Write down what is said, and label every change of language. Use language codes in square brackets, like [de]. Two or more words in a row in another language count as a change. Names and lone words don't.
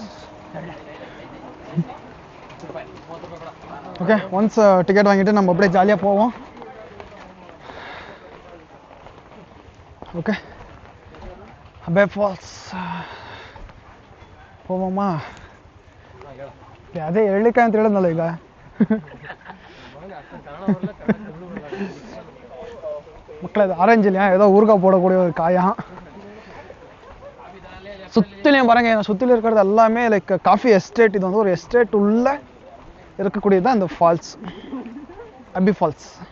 [ta] ஓகே, [en] once ticket [ta] வாங்கிட்டு நம்ம அப்படியே ஜாலியாக போவோம். ஓகே, அபே ஃபால்ஸ் போவோமா? [kn] ಅದೇ ಹೇಳಲಿಕ್ಕೆ ಅಂತ ಹೇಳಿದ್ನಲ್ಲ ಈಗ. [ta] மக்கள் அது ஆரஞ்சு இல்லையா, ஏதோ ஊறுகாய் போடக்கூடிய ஒரு காயம். சுற்றிலையும் பாருங்க, சுற்றிலும் இருக்கிறது எல்லாமே [en] like coffee estate. [ta] இது வந்து ஒரு எஸ்டேட் உள்ள இருக்கக்கூடியது தான் இந்த ஃபால்ஸ், அபே ஃபால்ஸ்.